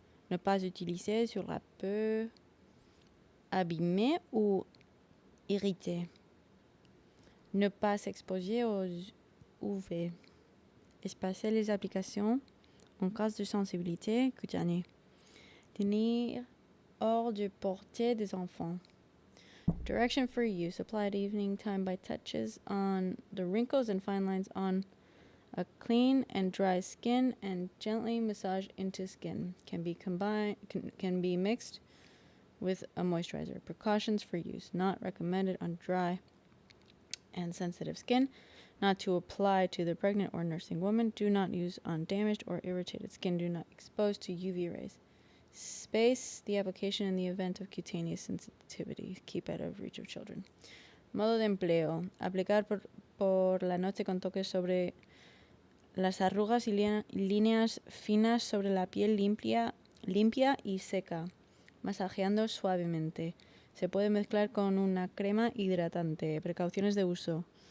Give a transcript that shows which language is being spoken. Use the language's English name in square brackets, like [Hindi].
[French] Ne pas utiliser sur la peau abîmée ou irritée. Ne pas s'exposer aux UV. Espacer les applications en cas de sensibilité cutanée. Tenir hors de portée des enfants. [English] Direction for use. Apply at evening time by touches on the wrinkles and fine lines on a clean and dry skin and gently massage into skin. Can be mixed with a moisturizer. Precautions for use. Not recommended on dry and sensitive skin. Not to apply to the pregnant or nursing woman. Do not use on damaged or irritated skin. Do not expose to UV rays. Space the application in the event of cutaneous sensitivity. Keep out of reach of children. [Spanish] Modo de empleo. Aplicar por la noche con toques sobre las arrugas y líneas finas sobre la piel limpia y seca, masajeando suavemente. Se puede mezclar con una crema hidratante. Precauciones de uso.